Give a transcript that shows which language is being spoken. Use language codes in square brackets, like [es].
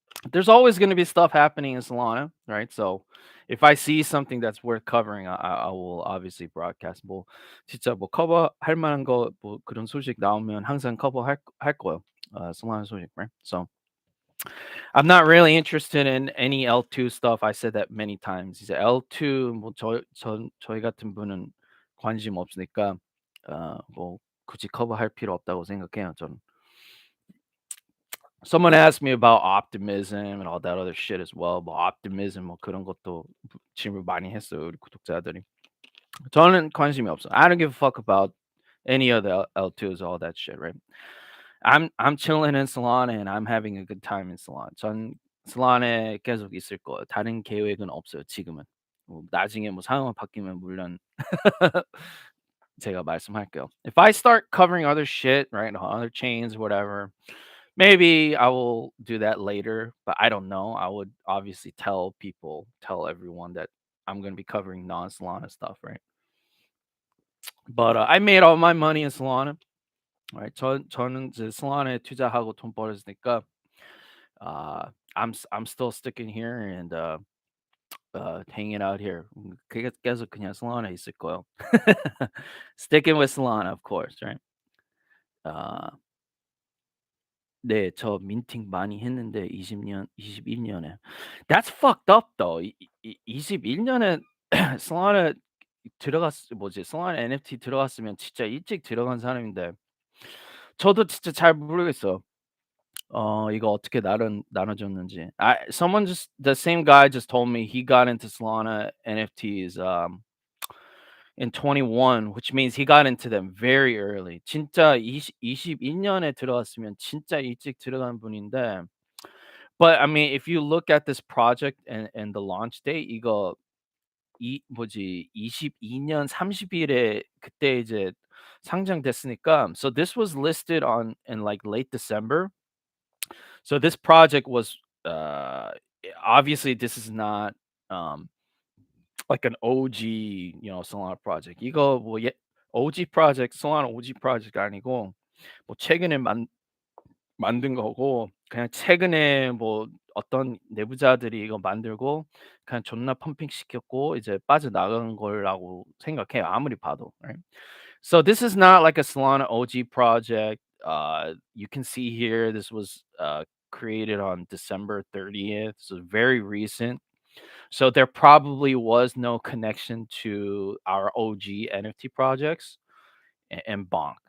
[en] There's always going to be stuff happening in Solana, right? So if I see something that's worth covering, I will obviously broadcast. [ko] 뭐 진짜 뭐 커버할 만한 거 뭐 그런 소식 나오면 항상 커버할 거예요. [en] Solana [ko] 소식, [en] right? So I'm not really interested in any L2 stuff. I said that many times. [ko] 이제 L2 뭐 저희 같은 분은 관심 없으니까 뭐 굳이 커버할 필요 없다고 생각해요, 저는. [en] Someone asked me about optimism and all that other shit as well. [ko] 뭐 optimism 뭐 그런 것도 질문 많이 했어요, 우리 구독자들이. 저는 관심이 없어. [en] I don't give a fuck about any of the L2s, all that shit, right? I'm chilling in Solana and I'm having a good time in Solana. [ko] 전 Solana에 계속 있을 거예요. 다른 계획은 없어요, 지금은. 뭐 나중에 뭐 상황 바뀌면 물론 제가 말씀할게요. [en] If I start covering other shit, right, other chains, whatever, maybe I will do that later, but I don't know. I would obviously tell people, tell everyone that I'm going to be covering non-Solana stuff, right? But I made all my money in Solana, right? [ko] 저는 이제 Solana에 투자하고 돈 벌었으니까 [en] I'm still sticking here and hanging out here. [ko] 계속 그냥 Solana 있을 거예요. [en] Sticking with Solana, of course, right? [ko] 아 네. 저 민팅 많이 했는데 21 년에. [en] That's fucked up though. [ko] 21 년에 Solana Solana NFT 들어갔으면 진짜 일찍 들어간 사람인데 저도 진짜 잘 모르겠어요. 이거 어떻게 나눠줬는지. [en] Someone just the same guy just told me he got into Solana NFTs, in 21, which means he got into them very early. [ko] 진짜 21 년에 들어갔으면 진짜 일찍 들어간 분인데 [en] but I mean, if you look at this project and the launch date [ko] 이거 뭐지 22년 30일에 그때 이제 상장됐으니까 [en] so this was listed on in like late December. So this project was obviously this is not um like an OG, Solana project. [ko] 이거 뭐 OG project, Solana OG project 아니고 뭐 최근에 만든 거고 그냥 최근에 뭐 어떤 내부자들이 이거 만들고 그냥 존나 펌핑 시켰고 이제 빠져나간 거라고 생각해요. 아무리 봐도. [en] Right? So this is not like a Solana OG project. You can see here this was created on December 30th. So very recent. So there probably was no connection to our OG NFT projects and Bonk.